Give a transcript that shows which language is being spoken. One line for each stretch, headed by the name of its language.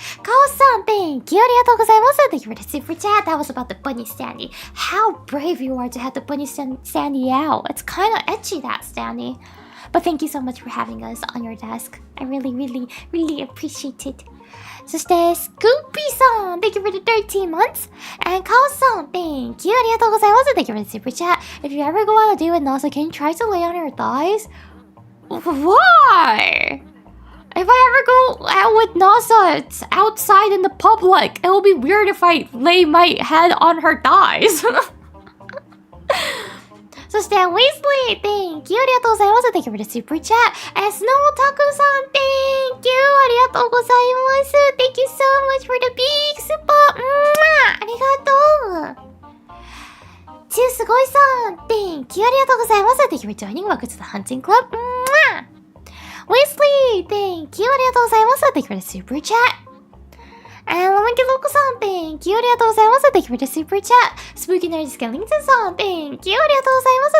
Japanese: カオスさん、
English: thank you!
Japanese: ありがとうございます。
English: Thank you for the super chat. That was about the bunny standee. How brave you are to have the bunny standee out. It's kind of etchy, that standee. But thank you so much for having us on your desk. I really appreciate it.
Japanese: そして、
English: スクーピーさん、Thank you for the 13 months. And カオスさん、thank you!
Japanese: ありがとうございます。
English: Thank you for the super chat. If you ever go on a date with Nasa, can you try to lay on her thighs? Why? If I ever go out with NASA, it's outside in the public. It will be weird if I lay my head on her thighs.
Japanese: そして、
English: Weasley, thank you.
Japanese: ありがとうございます。
English: Thank you for the super chat. And Snow Taku さん、thank you.
Japanese: ありがとうございます。
English: Thank you so much for the big super.
Japanese: ありがとう。チューすごいさん、
English: thank you.
Japanese: ありがとうございます。
English: Thank you for joining. Welcome to the hunting club. Weasley, thank you.
Japanese: ありがとうございます。
English: Thank you for the super chat. And ロマンキロコさん、thank you.
Japanese: ありがとうございます。
English: Thank you for the super chat. Spooky Nerd Skellington さん、thank you.
Japanese: ありがとうございます。